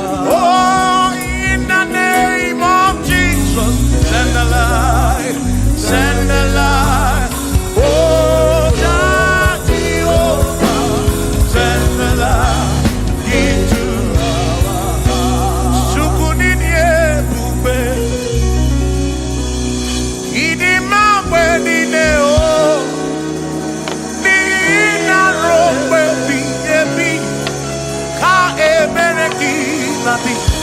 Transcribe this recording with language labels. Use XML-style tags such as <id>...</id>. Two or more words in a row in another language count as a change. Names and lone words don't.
<en>Oh, in the name of Jesus, send the light, send the light. Oh, Jehovah, send the light into our heart.</en> <ig>Chukwu dị ebube, ịdị mma mgbe niile, oh. N'ihi na ruo mgbe ebighị ebi ka ebere gị na-adị.</ig>